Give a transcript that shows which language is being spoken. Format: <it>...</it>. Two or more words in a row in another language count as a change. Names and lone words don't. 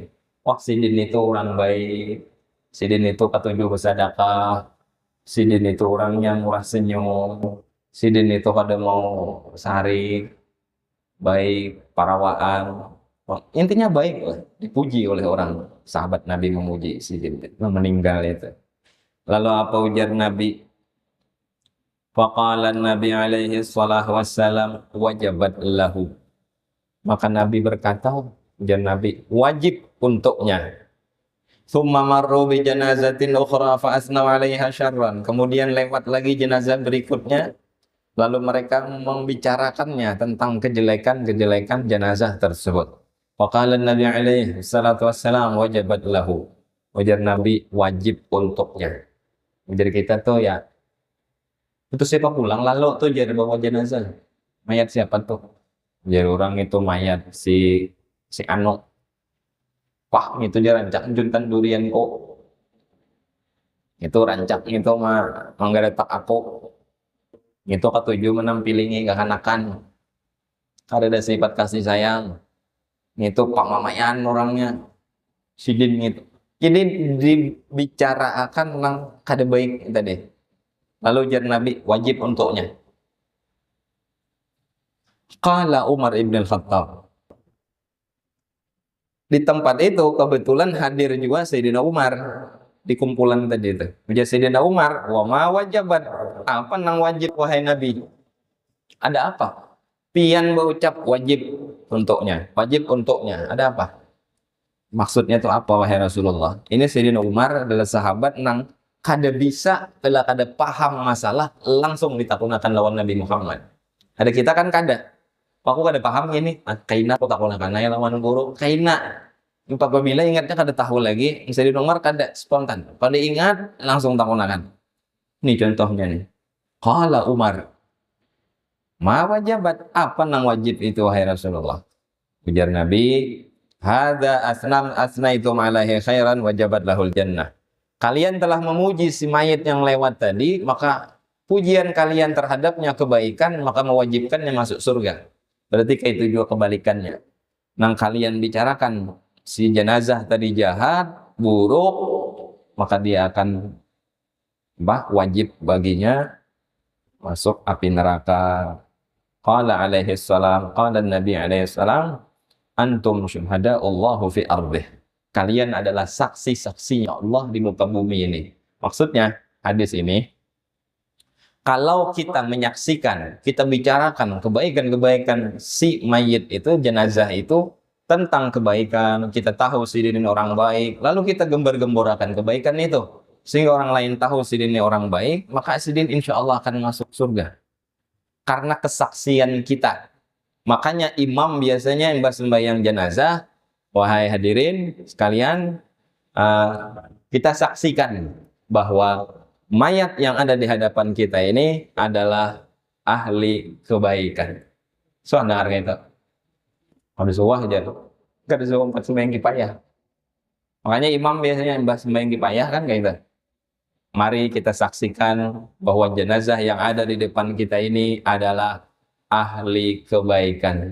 <bjn>Wah, si Din itu orang baik, si Din itu ketujuh bersedekah, si Din itu orangnya murah senyum, si Din itu kada mau sehari baik parawaan. Wah, intinya baik lah, dipuji oleh orang sahabat Nabi memuji si Din meninggal itu. Lalu apa ujar Nabi?</bjn> <ar>فقال النبي عليه الصلاة والسلام وجبت له.</ar> <bjn>Maka Nabi berkata, ujar Nabi, wajib untuknya.</bjn> <ar>ثم مروا بجنازة أخرى فأثنوا عليها شرا.</ar> <bjn>Kemudian lewat lagi jenazah berikutnya, lalu mereka membicarakannya tentang kejelekan-kejelekan jenazah tersebut.</bjn> <ar>فقال النبي عليه الصلاة والسلام وجبت له.</ar> <bjn>Ujar Nabi, wajib untuknya. Ujar kita tuh ya, itu siapa pulang lalu tuh jadi bawa jenazah. Mayat siapa tuh? Jadi orang itu mayat si Anu. Wah, itu dia rancak juntan durian kok. Itu rancak itu mah manggaretak aku. Itu ketujuh menampilingi kekanakan. Ada sifat kasih sayang. Itu Pak Mamayan orangnya. Sidin itu. Jadi dibicarakan tentang kada baik tadi. Lalu ujar Nabi, wajib untuknya.</bjn> <ar>قال عمر بن الخطاب.</ar> <bjn>Di tempat itu kebetulan hadir juga Sayyidina Umar di kumpulan tadi itu. Ujar Sayyidina Umar,</bjn> <ar>وما وجبت.</ar> <bjn>Apa nang wajib wahai Nabi? Ada apa? Pian berucap wajib untuknya. Wajib untuknya. Ada apa? Maksudnya itu apa wahai Rasulullah? Ini Sayyidina Umar adalah sahabat nang kada bisa telah kada paham masalah langsung ditakunakan lawan Nabi Muhammad. Ada kita kan kada. Aku kada paham ini. Kaina aku takunakan ya lawan guru. Kaina. Apabila ingatnya kada tahu lagi, Sayyidina Umar kada spontan. Pada ingat langsung takunakan. Ini contohnya nih.</bjn> <ar>قال عمر. ما وجبت,</ar> <bjn>apa nang wajib itu wahai Rasulullah? Ujar Nabi,</bjn> <ar>هذا أثنيتم عليه خيرا وجبت له الجنة.</ar> <bjn>Kalian telah memuji si mayit yang lewat tadi, maka pujian kalian terhadapnya kebaikan, maka mewajibkannya masuk surga. Berarti kayak itu juga kebalikannya. Nang kalian bicarakan si jenazah tadi jahat, buruk, maka dia akan wajib baginya masuk api neraka.</bjn> <ar>قال عليه السلام، قال النبي عليه السلام، أنتم شهداء الله في أرضه.</ar> <bjn>Kalian adalah saksi-saksinya Allah di muka bumi ini. Maksudnya, hadis ini, kalau kita menyaksikan, kita bicarakan kebaikan-kebaikan si mayit itu, jenazah itu, tentang kebaikan, kita tahu si ini orang baik, lalu kita gembar-gemborakan kebaikan itu, sehingga orang lain tahu si ini orang baik, maka si ini</bjn> <ar>إن شاء الله</ar> <bjn>akan masuk surga. Karena kesaksian kita. Makanya imam biasanya yang sembahyang jenazah, wahai hadirin sekalian, kita saksikan bahwa mayat yang ada di hadapan kita ini adalah ahli kebaikan. Soalnya itu. Ada suah aja tuh. Gak ada suah 4 sembahyang kipayah. Makanya imam biasanya yang sembahyang kipayah kan kayak gitu. Mari kita saksikan bahwa jenazah yang ada di depan kita ini adalah ahli kebaikan.</bjn>